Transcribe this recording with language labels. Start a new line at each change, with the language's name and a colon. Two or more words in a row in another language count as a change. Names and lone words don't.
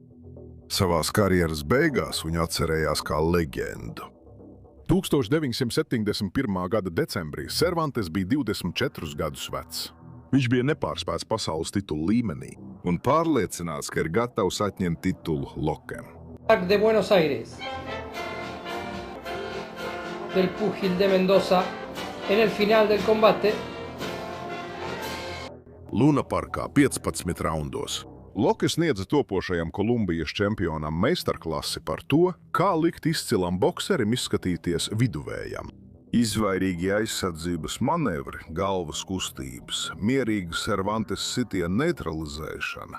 Latvian: Savās karjeras beigās viņu atcerējās kā leģendu. 1971. gada decembrī Cervantes bija 24 gadus vecs. Viņš bija nepārspēts pasaules titulu līmenī un pārliecināts, ka ir gatavs atņemt titulu Lokem.
Spanish: De Buenos Aires, del púgil de Mendoza, en el final del combate.
Latvian: Luna parkā 15 raundos. Loke sniedza topošajam Kolumbijas čempionam meistarklasi par to, kā likt izcilam bokserim izskatīties viduvējam. Izvairīgi aizsardzības manevri, galvas kustības, mierīga Cervantes sitiena neutralizēšana.